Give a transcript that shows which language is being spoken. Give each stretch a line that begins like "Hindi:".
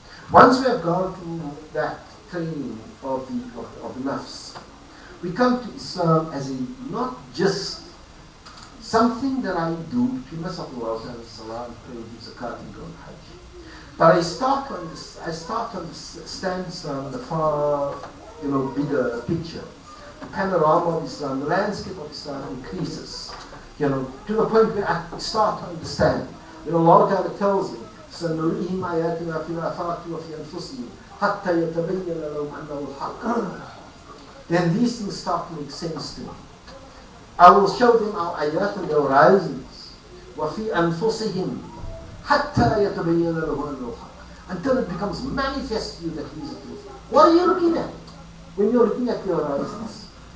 English: Once we have gone through that training of the nafs, we come to Islam as not just something that I do between myself and Allah, salah, and pray, give zakat, and go on Hajj. But I start to understand Islam in the far, bigger picture. The panorama of Islam, the landscape of Islam increases, to the point where I start to understand.
Arabic: Allah Ta'ala tells me, سَنُرِيهِمْ آيَاتِنَا فِي الْآفَاقِ وَفِي أَنفُسِهِمْ حَتَّى يَتَبَيَّنَ لَهُمْ أَنَّهُ الْحَقُّ.
English: Then these things start to make sense to me. I will show them our ayat and their horizons.
Arabic: وَفِي أَنفُسِهِمْ حَتَّى يَتَبَيَّنَ لَهُمْ أَنَّهُ الْحَقُّ.
English: Until it becomes manifest to you that He is the truth. What are you looking at when you're looking at your horizons?